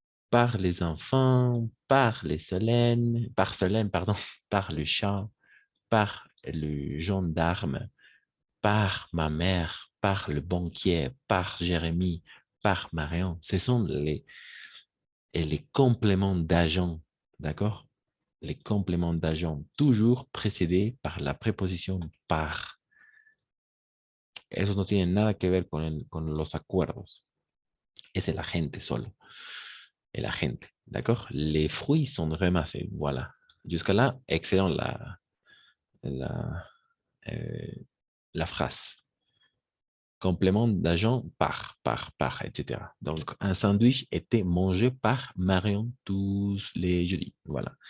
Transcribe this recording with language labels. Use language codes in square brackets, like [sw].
[fr] Par les enfants, par les Solène, par Solène, pardon, par le chat, par le gendarme, par ma mère, par le banquier, par Jérémie, par Marion. Ce sont les compléments d'agent, d'accord? Les compléments d'agent, toujours précédés par la préposition par. [es] Eso no tiene nada que ver con los acuerdos. Es el agente solo. El agente, [fr] d'accord? Les fruits sont ramassés, voilà. Jusqu'à là, excellent la, euh, la phrase. Complément d'agent par, etc. Donc, un sandwich était mangé par Marion tous les jeudis. Voilà.